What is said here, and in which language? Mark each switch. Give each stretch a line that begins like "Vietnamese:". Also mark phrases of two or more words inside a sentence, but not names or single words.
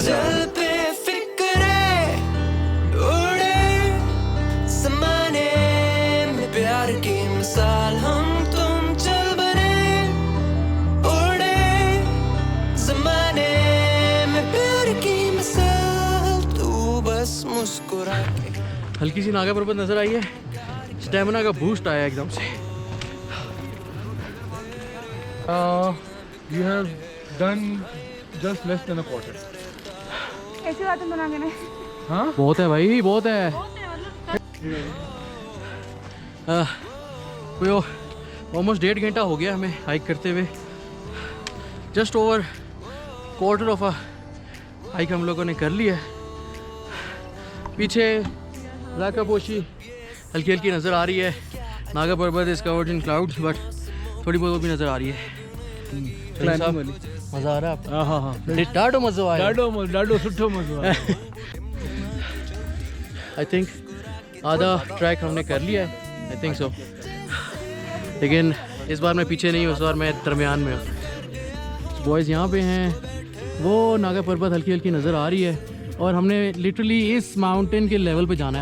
Hindi: चल पे फिक्रे उड़े समाने में प्यार की मिसाल, हम तुम चल बने उड़े समाने में प्यार की मिसाल। तू बस मुस्कुरा के। हल्की सी नागा पर्वत नज़र आई है, स्टेमिना का बूस्ट आया एकदम से।
English: You have done just less than a quarter.
Hindi: ऐसी बातें बना के हाँ? बहुत है भाई, बहुत है। कोई ऑलमोस्ट 1.5 घंटा हो गया हमें हाइक करते हुए।
English: just over quarter of a hike हम लोगों ने कर ली है।
Hindi: पीछे राकापोशी हल्की हल्की नज़र आ रही है। नागा पर्वत
English: is covered in clouds, but
Hindi: थोड़ी बहुत भी नज़र आ रही है। मज़ा आ रहा है आपको? हाँ हाँ
Sindhi: ॾाढो मज़ो आया। ॾाढो सुठो मज़ो आया।
English: I think
Hindi: आधा ट्रैक हमने कर लिया है,
English: I think so.
Hindi: लेकिन इस बार मैं पीछे नहीं हूँ, इस बार मैं दरमियान में हूँ। बॉयज़ यहाँ पे हैं, वो नागा पर्वत हल्की हल्की नज़र आ रही है और हमने लिटरली इस माउंटेन के लेवल पे जाना है।